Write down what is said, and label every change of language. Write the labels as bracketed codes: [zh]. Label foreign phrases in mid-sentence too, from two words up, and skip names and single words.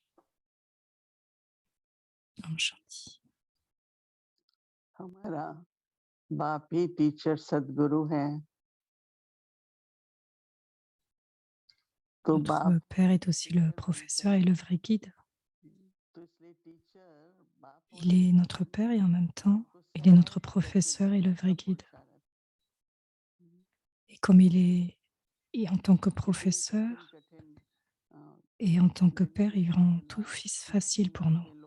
[hi] Om Shanti. हमारा बाप ही टीचर सदगुरु है. [fr] Notre Père est aussi le professeur et le vrai guide. Il est notre Père et en même temps, il est notre professeur et le vrai guide. Et comme il est, et en tant que professeur et en tant que Père, il rend tout facile pour nous.